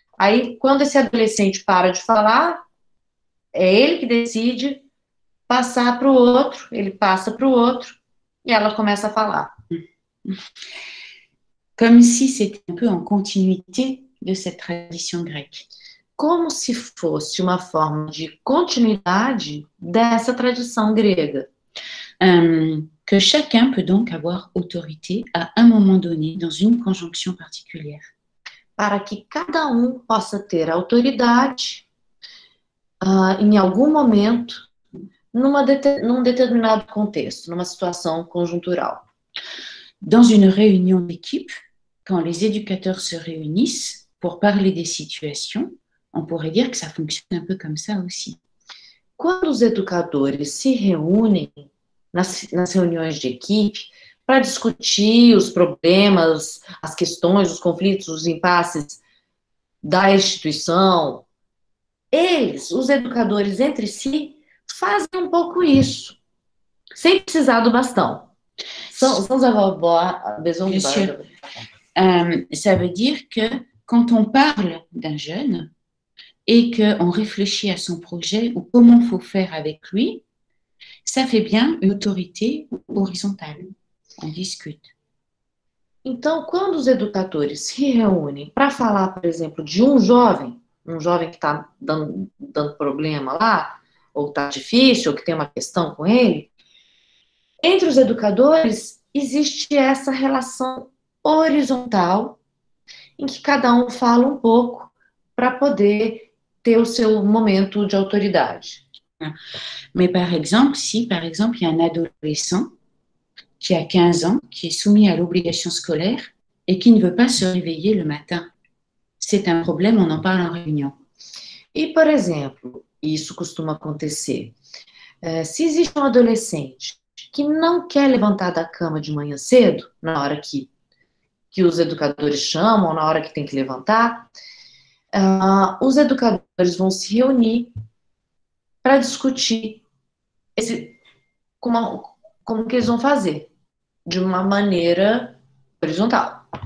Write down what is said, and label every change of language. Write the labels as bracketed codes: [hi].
[pt] Aí, quando esse adolescente para de falar, é ele que decide passar para o outro, ele passa para o outro, e ela começa a falar. [fr] Comme si c'était un peu en continuité de cette tradition grecque. [pt] Como se fosse uma forma de continuidade dessa tradição grega. [fr] Que chacun peut donc avoir autorité à un moment donné dans une conjonction particulière. [pt] Para que cada possa ter autoridade em algum momento num determinado contexto, numa situação conjuntural. [fr] Dans une réunion d'équipe, quand les éducateurs se réunissent pour parler des situations, on pourrait dire que ça fonctionne un peu comme ça aussi. [pt] Quando os educadores se reúnem nas reuniões de equipe para discutir os problemas, as questões, os conflitos, os impasses da instituição, eles, os educadores entre si, fazem um pouco isso, sem precisar do bastão. [fr] Sans avoir besoin Bien du sûr. [pt] bastão. [fr] Ça veut dire que quand on parle d'un jeune et qu'on réfléchit à son projet ou comment il faut faire avec lui, ça fait bien une autorité horizontale. On discute. [pt] Então, quando os educadores se reúnem para falar, por exemplo, de um jovem que está dando problema lá, ou está difícil, ou que tem uma questão com ele, entre os educadores existe essa relação horizontal em que cada um fala um pouco para poder ter o seu momento de autoridade. [fr] Mais par exemple, si par exemple il y a un adolescent qui a 15 ans, qui est soumis à l'obligation scolaire et qui ne veut pas se réveiller le matin, c'est un problème, on en parle en réunion. [pt] E, por exemplo, isso costuma acontecer. Se existe um adolescente que não quer levantar da cama de manhã cedo, na hora que os educadores chamam, na hora que tem que levantar, os educadores vão se reunir para discutir como que eles vão fazer, de uma maneira horizontal.